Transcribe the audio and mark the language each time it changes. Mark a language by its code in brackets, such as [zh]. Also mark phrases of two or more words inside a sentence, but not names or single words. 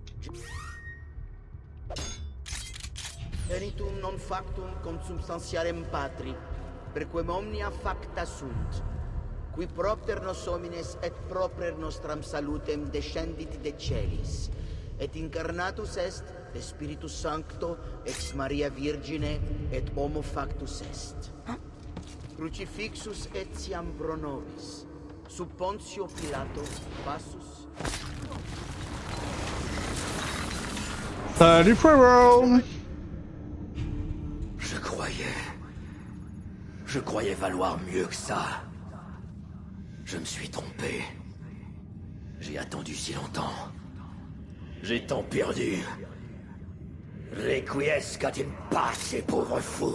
[la] Venitum non factum consubstantiarem Patri, perquem omnia facta sunt, qui propter nos homines et proper nostram salutem descendit de celis, et incarnatus est de Spiritus Sancto ex Maria Virgine et homo factus est. Crucifixus etiam pro nobis, sub Pontio Pilato passus. [fr] Salut frérot! Je croyais valoir mieux que ça. Je me suis trompé. J'ai attendu si longtemps. J'ai tant perdu. [la] Requiescat in pace, [fr] pauvre fou.